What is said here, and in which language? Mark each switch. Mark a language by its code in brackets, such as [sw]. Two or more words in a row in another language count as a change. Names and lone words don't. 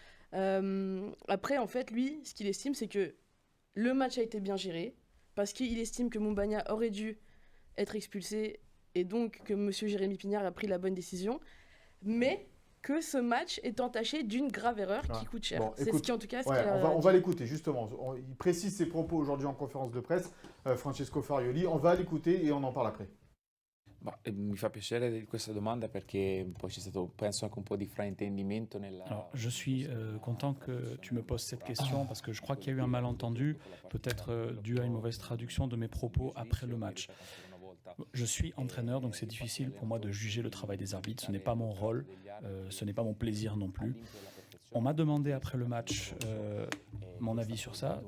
[fr] Après, en fait, lui, ce qu'il estime, c'est que le match a été bien géré, parce qu'il estime que Moumbagna aurait dû être expulsé, et donc que M. Jérémy Pignard a pris la bonne décision, mais que ce match est entaché d'une grave erreur qui coûte cher. Bon, c'est écoute, ce qui, en tout cas, ouais, on va l'écouter justement. Il précise ses propos aujourd'hui en conférence de presse, Francesco Farioli. On va l'écouter et on en parle après. [it] Mi fa piacere di questa domanda perché poi c'è stato, penso, anche un po' di fraintendimento nella... [fr] Alors, je suis content que tu me poses cette question parce que je crois qu'il y a eu un malentendu, peut-être dû à une mauvaise traduction de mes propos après le match. Je suis entraîneur, donc c'est difficile pour moi de juger le travail des arbitres. Ce n'est pas mon rôle, ce n'est pas mon plaisir non plus. On m'a demandé après le match mon avis sur ça.